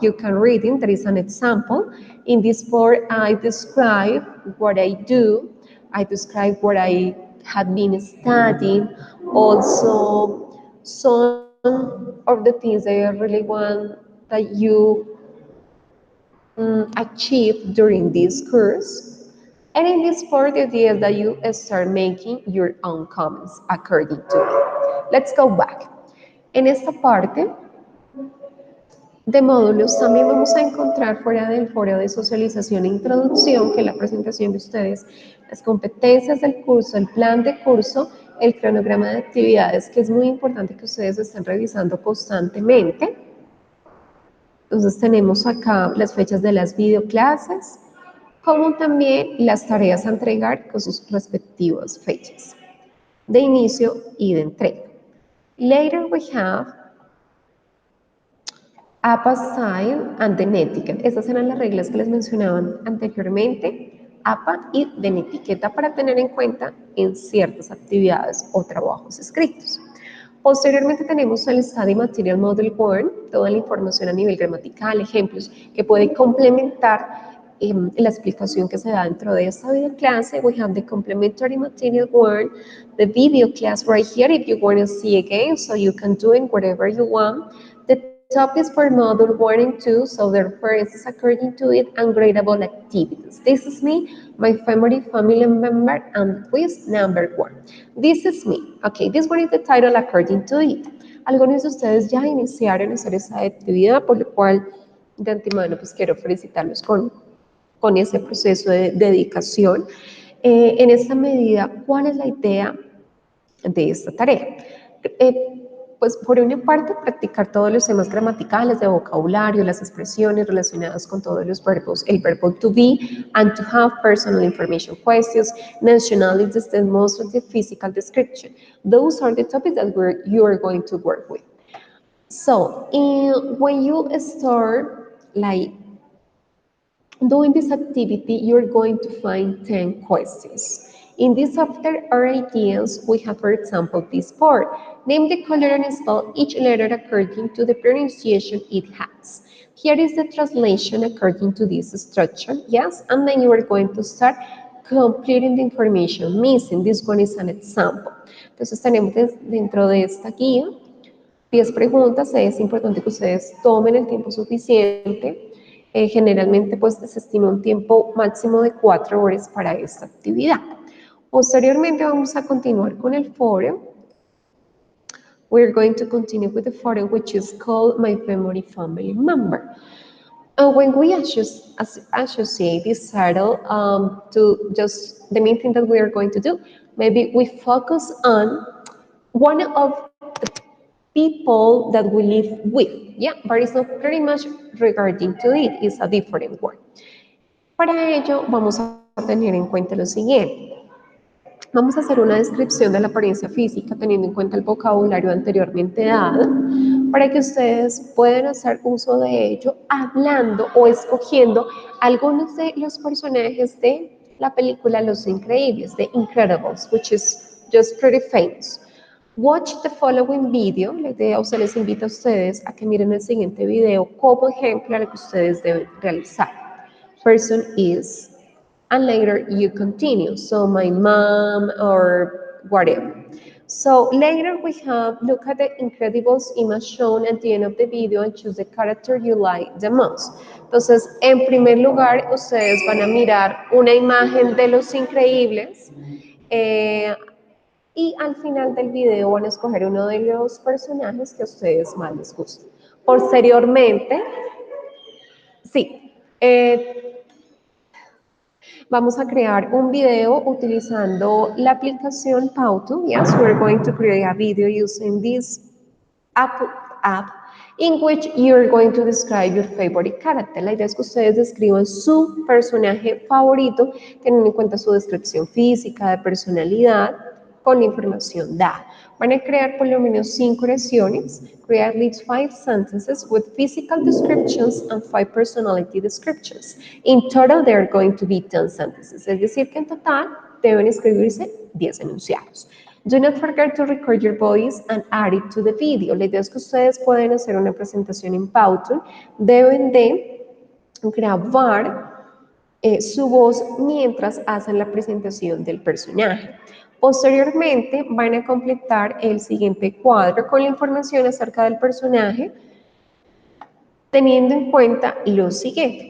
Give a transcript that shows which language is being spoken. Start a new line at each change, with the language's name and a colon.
English: You can read it, there is an example. In this part, I describe what I do, I describe what I had been studying, also some of the things that I really want that you achieve during this course. And in this part, the idea is that you start making your own comments according to it. Let's go back.
Spanish: En esta parte de módulos también vamos a encontrar fuera del foro de socialización e introducción, que es la presentación de ustedes, las competencias del curso, el plan de curso, el cronograma de actividades, que es muy importante que ustedes estén revisando constantemente. Entonces tenemos acá las fechas de las videoclases, como también las tareas a entregar con sus respectivas fechas de inicio y de entrega.
English: Later we have APA Style and the Etiquette.
Spanish: Estas eran las reglas que les mencionaban anteriormente, APA y de etiqueta para tener en cuenta en ciertas actividades o trabajos escritos. Posteriormente tenemos el Study Material Model 1, toda la información a nivel gramatical, ejemplos que pueden complementar la explicación que se da dentro de esta video clase.
English: We have the Complementary Material 1, the video class right here if you want to see again, so you can do it whatever you want. The topics for module 1 and 2, so the references according to it, and gradable activities. This is me, my favorite family member, and quiz number 1. This is me. Okay, this one is the title according to it.
Spanish: Algunos de ustedes ya iniciaron a hacer esa actividad, por lo cual de antemano pues quiero felicitarlos con ese proceso de dedicación. En esta medida, ¿cuál es la idea de esta tarea? Pues por una parte, practicar todos los temas gramaticales de vocabulario, las expresiones relacionadas con todos los verbos, el verbo
English: to be and to have, personal information questions, nationalities, demonstrative, physical description. Those are the topics that you are going to work with. So, when you start like doing this activity, you're going to find 10 questions. In this after our ideas, we have, for example, this part. Name the color and spell each letter according to the pronunciation it has. Here is the translation according to this structure, yes? And then you are going to start completing the information missing. This one is an example.
Spanish: Entonces tenemos dentro de esta guía 10 preguntas. Es importante que ustedes tomen el tiempo suficiente. Generalmente pues se estima un tiempo máximo de 4 horas para esta actividad. Posteriormente vamos a continuar con el foro.
English: We're going to continue with the foro, which is called My Memory Family Member. And when we associate this title to just the main thing that we are going to do, maybe we focus on one of the people that we live with. Yeah, but it's not pretty much regarding to it, it's a different word.
Spanish: Para ello vamos a tener en cuenta lo siguiente. Vamos a hacer una descripción de la apariencia física teniendo en cuenta el vocabulario anteriormente dado para que ustedes puedan hacer uso de ello hablando o escogiendo algunos de los personajes de la película Los Increíbles,
English: The Incredibles, which is just pretty famous. Watch the following video.
Spanish: La idea, o sea, les invito a ustedes a que miren el siguiente video como ejemplo a lo que ustedes deben realizar.
English: Person is, and later you continue. So my mom or whatever. So later we have, look at the Incredibles image shown at the end of the video and choose the character you like the most.
Spanish: Entonces, en primer lugar, ustedes van a mirar una imagen de Los Increíbles. Y al final del video van a escoger uno de los personajes que a ustedes más les guste. Posteriormente, sí, vamos a crear un video utilizando la aplicación Pauto.
English: Yes, we're going to create a video using this app in which you're going to describe your favorite character.
Spanish: La idea es que ustedes describan su personaje favorito, teniendo en cuenta su descripción física, de personalidad, con la información dada. Van a crear por lo menos 5 oraciones,
English: create at least 5 sentences with physical descriptions and 5 personality descriptions. In total, there are going to be 10 sentences.
Spanish: Es decir, que en total deben escribirse 10 enunciados.
English: Do not forget to record your voice and add it to the video.
Spanish: La idea es que ustedes pueden hacer una presentación en Powtoon, deben de grabar su voz mientras hacen la presentación del personaje. Posteriormente van a completar el siguiente cuadro con la información acerca del personaje, teniendo en cuenta lo siguiente.